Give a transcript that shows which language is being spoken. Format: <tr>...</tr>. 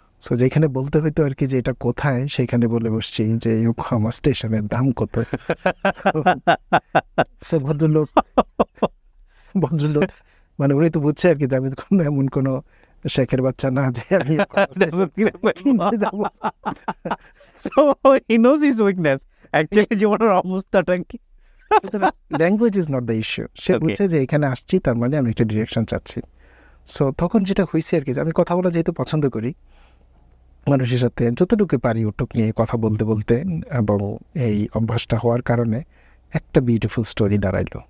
<bn>So যেখানে বলতে হইতো আর কি যে এটা কোথায়, সেখানে বলে বসছি যে ইয়োকোহামা স্টেশনের দাম কত। সো ভদ্রলোক মানে উনি তো বুঝছে আর কি যে আমি তো কোনো এমন কোনো শেখের বাচ্চা না যে আমি কিনতে যাবো।</bn> <en>So he knows his weakness.</en> <bn>Actually জীবনের অবস্থাটা কি?</bn> <en>Language is not the issue. সে Okay.</en> <bn>বুঝছে যে এখানে আসছি, তার মানে আমি একটা ডিরেকশন চাচ্ছি। সো তখন যেটা হয়েছে আর কি যে আমি কথা বলা যেহেতু পছন্দ করি, মানুষের সাথে যতটুকু পারি ওটুক নিয়ে কথা বলতে বলতে, এবং এই অভ্যাসটা হওয়ার কারণে একটা বিউটিফুল স্টোরি দাঁড়াইলো।</bn>